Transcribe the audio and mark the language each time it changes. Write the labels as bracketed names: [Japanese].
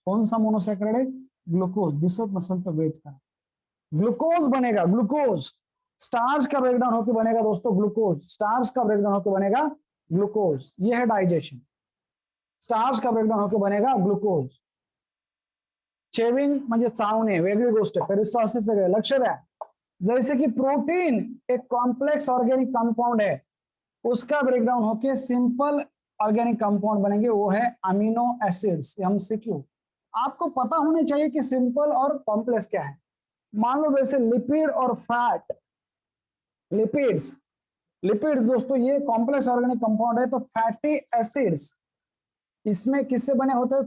[Hindi] कौन सा मोनोसैकेराइड है? ग्लूकोज। दिस मसल पे वेट का ग्लूकोज बनेगा, ग्लूकोज। स्टार्च का ब्रेकडाउन होकर बनेगा दोस्तों ग्लूकोज, स्टार्च का ब्रेकडाउन होकर बनेगा ग्लूकोज। ये है डाइजेशन। स्टार्च का ब्रेकडाउन होकर बनेगा ग्लूकोज। [Marathi] चेविंग म्हणजे चावणे वेगळी गोष्ट, पेरिस्टाल्सिस वेगळे, लक्ष द्या। [Hindi] जैसे कि प्रोटीन एक कॉम्प्लेक्स ऑर्गेनिक कंपाउंड है, उसका ब्रेकडाउन होके सिंपल ऑर्गेनिक कंपाउंड बनेंगे, वो है अमीनो एसिड्स। एमसीक्यू आपको पता होने चाहिए कि सिंपल और कॉम्प्लेक्स क्या है। मान लो जैसे लिपिड और फैट, लिपिड्स दोस्तों ये कॉम्प्लेक्स ऑर्गेनिक कंपाउंड है। तो फैटी एसिड्स इसमें किससे बने होते हैं?